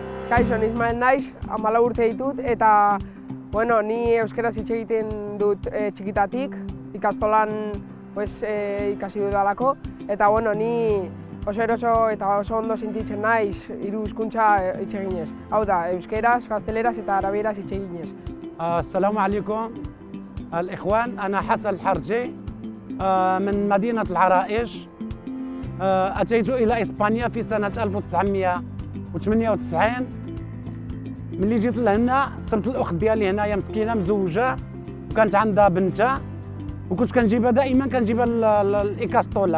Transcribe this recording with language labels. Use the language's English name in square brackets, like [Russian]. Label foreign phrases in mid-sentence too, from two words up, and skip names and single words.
[Basque] Kaixo, ni Ismael naiz, 14 urte ditut, eta bueno, ni euskaraz hitz egiten dut txikitatik, ikastolan ikasi dudalako, eta bueno, ni oso eroso eta oso ondo sentitzen naiz hiru hizkuntza hitz eginez. Hau da, euskaraz, gazteleraz eta arabieraz hitz eginez. [Arabic] السلام عليكم الإخوان، أنا حسن الحرجي من مدينة العرائش. أتيت إلى إسبانيا في سنة 1998. ملي جيت لهنا صرت الأخت ديالي هنايا مسكينة مزوجة وكانت عندها بنتها، وكنت كنجيبها دائما كنجيبها الإيكاستولا.